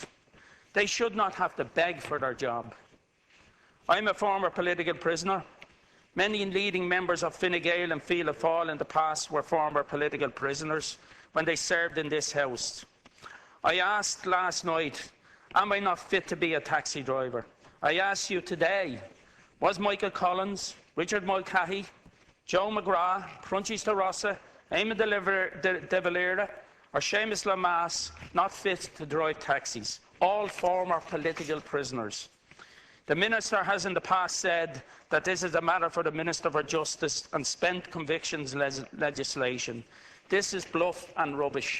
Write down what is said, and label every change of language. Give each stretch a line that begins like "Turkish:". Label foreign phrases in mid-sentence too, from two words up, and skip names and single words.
English: They should not have to beg for their job. I'm a former political prisoner. Many leading members of Fine Gael and Fianna Fáil in the past were former political prisoners when they served in this House. I asked last night, am I not fit to be a taxi driver? I ask you today, was Michael Collins, Richard Mulcahy, Joe McGrath, Crunchies de Rossa, Eamon de Valera or Seamus Lamass not fit to drive taxis? All former political prisoners. The Minister has in the past said that this is a matter for the Minister for Justice and spent convictions legislation. This is bluff and rubbish.